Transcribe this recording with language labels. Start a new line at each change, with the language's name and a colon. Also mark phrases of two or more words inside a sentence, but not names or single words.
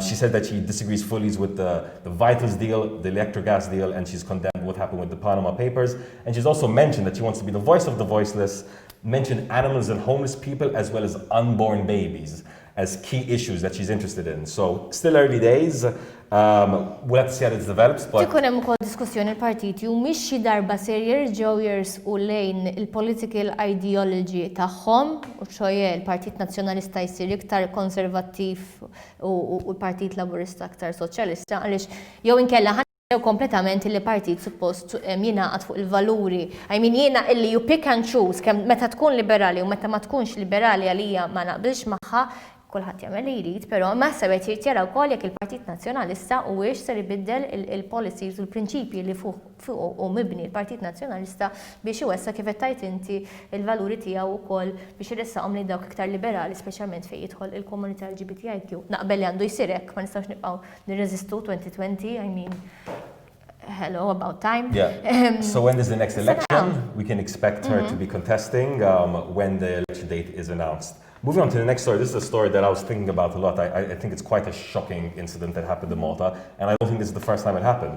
English: She said that she disagrees fully with the Vitals deal, the electric gas deal, and she's condemned what happened with the Panama Papers. And she's also mentioned that she wants to be the voice of the voiceless, mentioned animals and homeless people, as well as unborn babies as key issues that she's interested in. So still early days. We'll have to see how this develops.
Maltese: Tikun hemm ukoll diskussjoni l-partiti u mhix xi darba ser jerġgħu jersqu lejn il-
English: political ideology
Maltese: tagħhom, u ċoje l-Partit Nazzjonalista jsir iktar konservattiv u l-Partit Laburista aktar soċjalista, għaliex jew inkella ħannew kompletament li partit suppost jingħaqad fuq il-valuri.
English: I mean
Maltese: jiena illi
English: you pick and choose
Maltese: kemm meta tkun liberali u meta ma tkunx liberali għalija ma naqbilx magħha, kulħadd jagħmel li jrid, però ma sebet jara wkoll jekk il-Partit Nazzjonalista huwiex ser ibiddel il-policies u l-prinċipji li fuq u mibni l-Partit Nazzjonalista biex iwessa kif qed tajt inti l-valuri tiegħu wkoll biex iressaqhom lejn dawk iktar liberali, speċjalment fejn jidħol il-komunità LGBTIQ. Naqbel li għandu jsir hekk, ma nistgħux nibqgħu nirreżistu 2020,
English: I mean hello, about time. Yeah. So when is the next election? We can expect her Mm-hmm. to be contesting when the election date is announced. Moving on to the next story. This is a story that I was thinking about a lot. I think it's quite a shocking incident that happened in Malta, and I don't think this is the first time it happened.